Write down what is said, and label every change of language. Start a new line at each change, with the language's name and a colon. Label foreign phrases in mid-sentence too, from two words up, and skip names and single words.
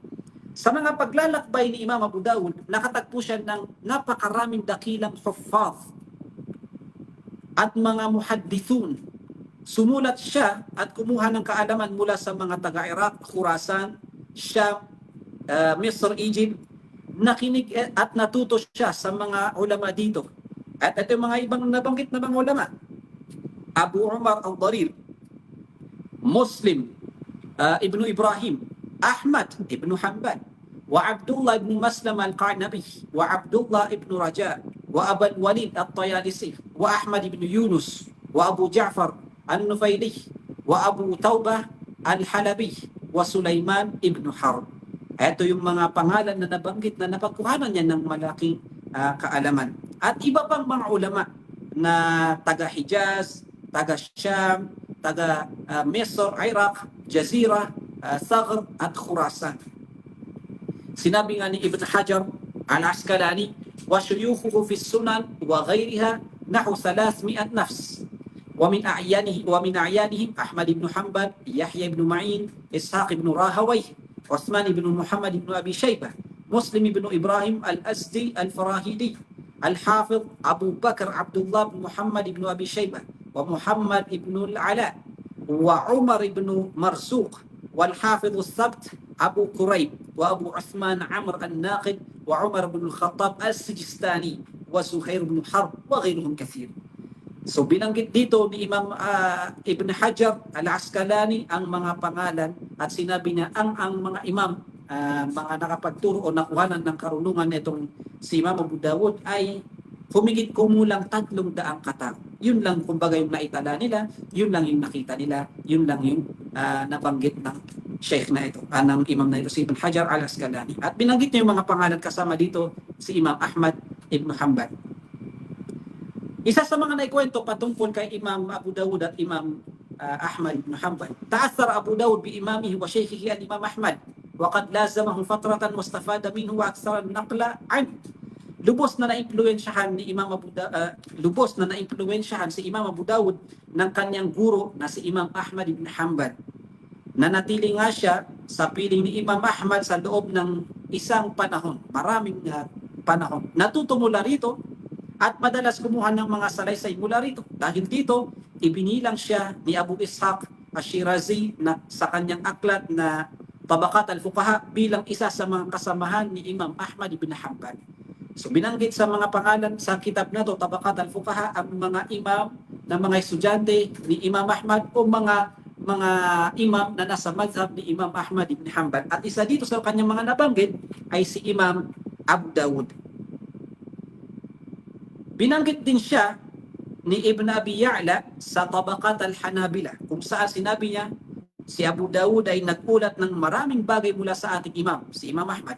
Filipino: Sa mga paglalakbay ni Imam Abu Dawud, nakatagpo siya ng napakaraming dakilang huffaz at mga muhaddithun. Sumulat siya at kumuha ng kaalaman mula sa mga taga-Iraq, Khurasan, Sham, Misr, Egypt. Nakinig at natuto siya sa mga ulama dito. At ito yung mga ibang nabanggit na mga ulama: Abu Umar al-Darir, Muslim ibn Ibrahim, Ahmad ibn Hanbal, wa Abdullah ibn Maslam al-Qanabi, wa Abdullah ibn Raja, wa Abu Walid al-Tayalisi, wa Ahmad ibn Yunus, wa Abu Ja'far al-Nufaili, wa Abu Taubah al-Halabi, wa Sulaiman ibn Harb. Ito yung mga pangalan na nabanggit na napagkuhanan niya ng malaking kaalaman. At iba pang mga ulama na taga Hijaz, taga Sham, taga Misr, Iraq, Jazira, Thagr at Khurasan. Sinabi nga ni
Arabic: Ibn Hajar al-Asqalani, وشيوخه في السنن وغيرها نحو 300 نفس. ومن أعيانهم أحمد بن حنبل، يحيى بن معين، إسحاق بن راهويه، عثمان بن محمد بن أبي شيبة، مسلم بن إبراهيم الأزدي الفراهيدي، الحافظ أبو بكر عبد الله بن محمد بن أبي شيبة، ومحمد بن العلاء، وعمر بن مرزوق، والحافظ الثبت أبو كريب، وأبو عثمان عمرو الناقد، وعمر بن الخطاب السجستاني، وزهير بن حرب، وغيرهم كثير.
Filipino: So binanggit dito ni Imam Ibn Hajar al-Asqalani ang mga pangalan at sinabi niya ang mga imam, mga nakapagturo o nakuhanan ng karunungan nitong si Imam Abu Dawud ay humigit kumulang 300 katao. Yun lang kumbaga yung naitala nila, yun lang yung nakita nila, yun lang yung nabanggit ng sheikh na ito, ng imam na ito, si Ibn Hajar al-Asqalani. At binanggit niya yung mga pangalan kasama dito si Imam Ahmad ibn Hanbal. Isa sa mga naikwento patungkol kay Imam Abu Dawud at Imam Ahmad ibn Hanbal,
Arabic: تأثر أبو داود بإمامه وشيخه الإمام أحمد وقد لازمه فترة واستفاد منه وأكثر النقل عن.
Filipino: Lubos na naimpluwensyahan si Imam Abu Dawud ng kanyang guro na si Imam Ahmad ibn Hanbal. Nanatili nga siya sa piling ni Imam Ahmad sa loob ng isang panahon, maraming panahon. Natuto mula rito at madalas kumuha ng mga salaysay mula rito. Dahil dito, ibinilang siya ni Abu Ishaq al-Shirazi na sa kanyang aklat na Tabaqat al-Fuqaha bilang isa sa mga kasamahan ni Imam Ahmad ibn Hanbal. So binanggit sa mga pangalan sa kitab na to, Tabaqat al-Fuqaha, ang mga imam ng mga estudyante ni Imam Ahmad o mga imam na nasa madhab ni Imam Ahmad ibn Hanbal. At isa dito sa kanyang mga nabanggit ay si Imam Abu Dawud. Binanggit din siya ni Ibn Abi Ya'la sa Tabaqat al-Hanabila, kung saan sinabi niya si Abu Dawud ay nagulat ng maraming bagay mula sa ating imam, si Imam Ahmad.